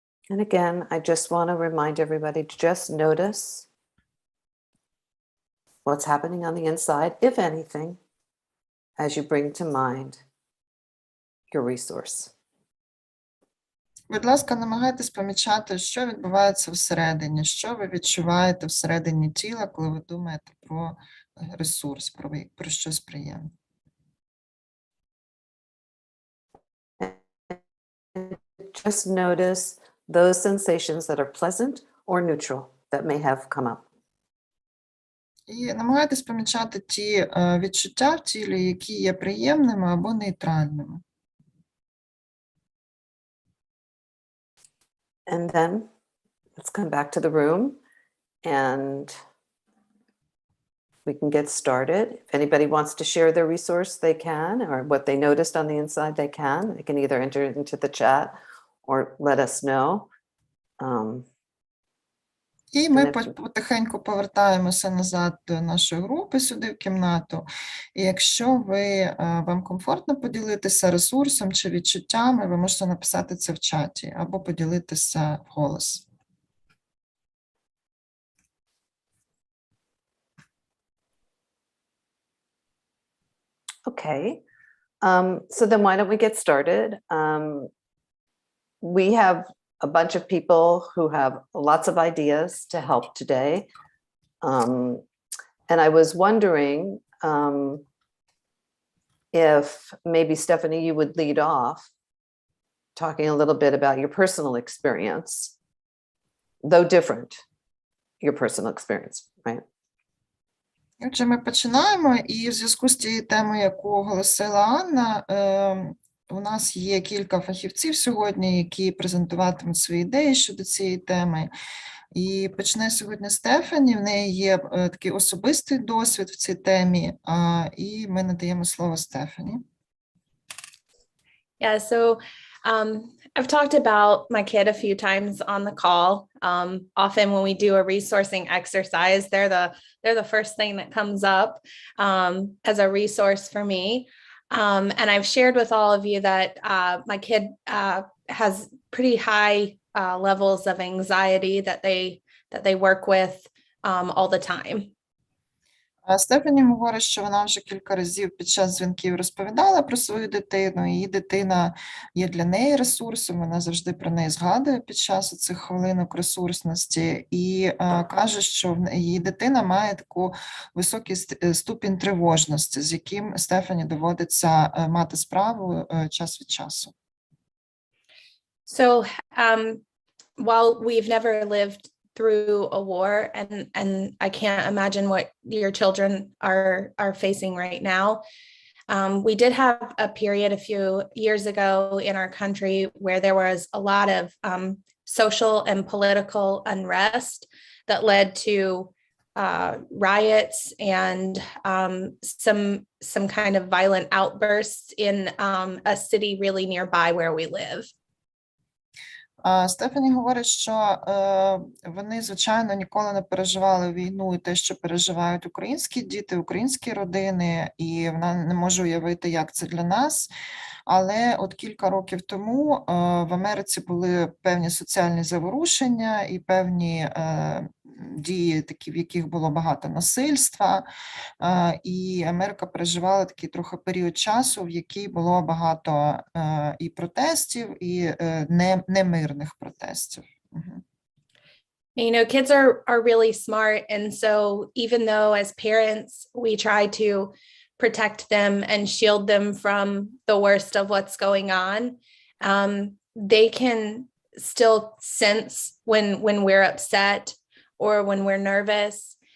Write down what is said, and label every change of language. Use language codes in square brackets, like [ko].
[en] And again, I just want to remind everybody to just notice what's happening on the inside, if anything, as you bring to mind your resource. [uk] Будь ласка, намагайтесь помічати, що відбувається всередині, що ви відчуваєте всередині тіла, коли ви думаєте про ресурс, про щось приємне. [en] Just notice those sensations that are pleasant or neutral that may have come up. [uk] І намагайтесь помічати ті відчуття в тілі, які є приємними або нейтральними. [en] And then let's come back to the room and we can get started. If anybody wants to share their resource, they can, or what they noticed on the inside, they can. They can either enter it into the chat or let us know. [uk] І ми потихеньку повертаємося назад до нашої групи, сюди в кімнату. І якщо вам комфортно поділитися ресурсом чи відчуттями, ви можете написати це в чаті або поділитися вголос. [en] Okay, so then why don't we get started? We have a bunch of people who have lots of ideas to help today. And I was wondering if maybe Stephanie, you would lead off talking a little bit about your personal experience, though different, your personal experience, right? [uk] Отже, ми починаємо, і в зв'язку з тією темою, яку оголосила Анна, у нас є кілька фахівців сьогодні, які презентуватимуть свої ідеї щодо цієї теми. І почне сьогодні Стефані, в неї є такий особистий досвід в цій темі, і ми надаємо слово Стефані. [en] Yeah, so I've talked about my kid a few times on the call. Often when we do a resourcing exercise, they're the first thing that comes up as a resource for me. And I've shared with all of you that my kid has pretty high levels of anxiety that they work with all the time. [uk] Стефані говорить, що вона вже кілька разів під час дзвінків розповідала про свою дитину, її дитина є для неї ресурсом, вона завжди про неї згадує під час цих хвилинок ресурсності і каже, що її дитина має таку високий ступінь тривожності, з яким Стефані доводиться мати справу час від часу. [en] So while we've never lived through a war, and I can't imagine what your children are facing right now. We did have a period a few years ago in our country where there was a lot of social and political unrest that led to riots and some kind of violent outbursts in a city really nearby where we live. [uk] Стефані говорить, що вони, звичайно, ніколи не переживали війну і те, що переживають українські діти, українські родини, і вона не може уявити, як це для нас. Але от кілька років тому в Америці були певні соціальні заворушення і певні дії, такі, в яких було багато насильства, і Америка переживала такий трохи період часу, в який було багато і протестів, і немирних протестів. [en] You know, kids are really smart, and so even though as parents we try to protect them and shield them from the worst of what's going on, they can still sense when we're upset or when we're nervous.